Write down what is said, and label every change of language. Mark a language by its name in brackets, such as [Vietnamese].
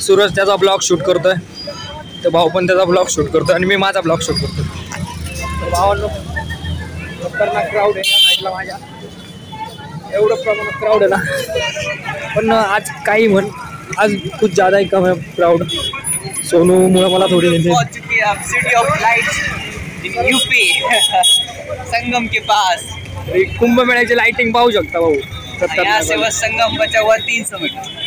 [Marathi] सूरज त्याचा blog shoot करतोय, तर भाऊ पण त्याचा ब्लॉग शूट करतोय आणि मी माझा ब्लॉग शूट करतोय. तर भावांनो खतरनाक क्राऊड आहे या साईडला माझ्या, एवढं प्रमाणात क्राऊड आहे ना. पण आज काही म्हण, आज खूप जादा कम आहे क्राऊड. सोनूमुळे मला थोडी [English] city of lights in UP [Hindi] संगम के पास. [Marathi] कुंभमेळ्याची लाइटिंग पाहू शकता भाऊ. [Hindi] यहाँ से बस संगम बचा हुआ 300 मीटर.